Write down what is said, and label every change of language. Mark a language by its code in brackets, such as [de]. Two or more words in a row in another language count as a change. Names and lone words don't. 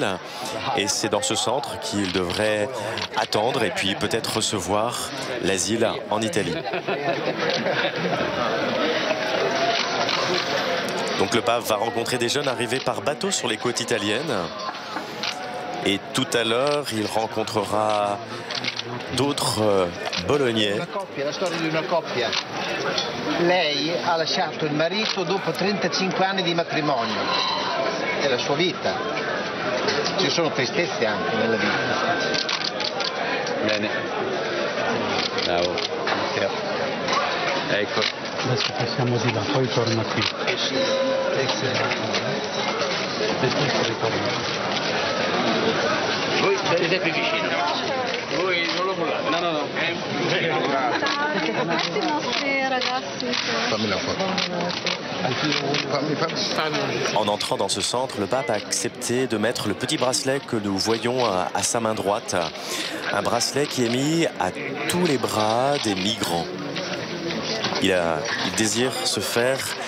[fr] Et c'est dans ce centre qu'ils devraient attendre et puis peut-être recevoir l'asile en Italie. Donc le pape va rencontrer des jeunes arrivés par bateau sur les côtes italiennes. Et tout à l'heure, il rencontrera d'autres Bolognais. [it] La storia di una coppia. Lei ha lasciato il marito dopo 35 anni di matrimonio. È la sua vita. Ci sono tristezze anche nella vita. Bene. Bravo. Ecco. Adesso passiamo di là, poi torna qui. Voi siete più vicino. Voi non lo mollate. No, no, no. Questi nostri ragazzi. Fammi la foto. [fr] En entrant dans ce centre, le pape a accepté de mettre le petit bracelet que nous voyons à sa main droite. Un bracelet qui est mis à tous les bras des migrants. Il désire se faire...